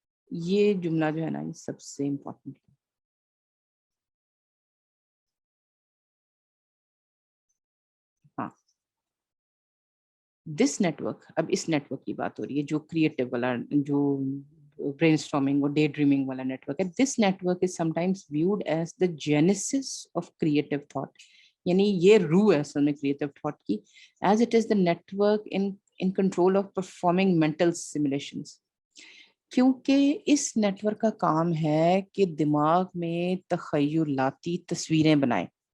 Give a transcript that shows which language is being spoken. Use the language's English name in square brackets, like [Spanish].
[Urdu] یہ جملہ جو ہے نا یہ سب سے امپورٹنٹ ہے. ہاں, [English] this network, [Urdu] اب اس نیٹ ورک کی بات ہو رہی ہے جو کریٹو والا, جو برین اسٹارمنگ اور ڈے ڈریمنگ والا نیٹ ورک ہے. [English] This network is sometimes viewed as the genesis of creative thought. [Urdu] یعنی یہ روح ہے اصل میں کریٹو تھاٹ کی, [English] As it is the network in control of performing mental simulations. [Urdu] کیونکہ اس نیٹ ورک کا کام ہے کہ دماغ میں تخیلاتی تصویریں بنائے.